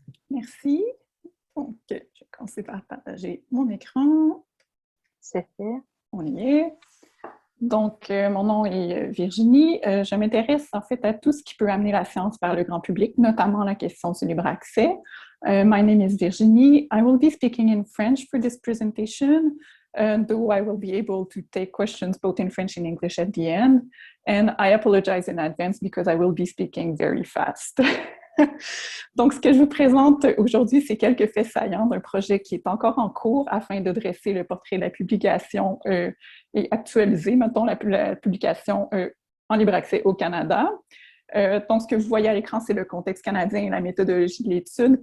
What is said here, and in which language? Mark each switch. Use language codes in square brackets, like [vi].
[fr] Merci. Donc, je vais commencer par partager mon écran. C'est fait. On y est. Donc, mon nom est Virginie. Je m'intéresse en fait à tout ce qui peut amener la science vers le grand public, notamment la question du libre accès. [en] My name is Virginie. I will be speaking in French for this presentation, though I will be able to take questions both in French and English at the end. And I apologize in advance because I will be speaking very fast. [fr] Donc, ce que je vous présente aujourd'hui, c'est quelques faits saillants d'un projet qui est encore en cours afin de dresser le portrait de la publication et actualiser, mettons, la publication en libre accès au Canada. Donc, ce que vous voyez à l'écran, c'est le contexte canadien et la méthodologie de l'étude.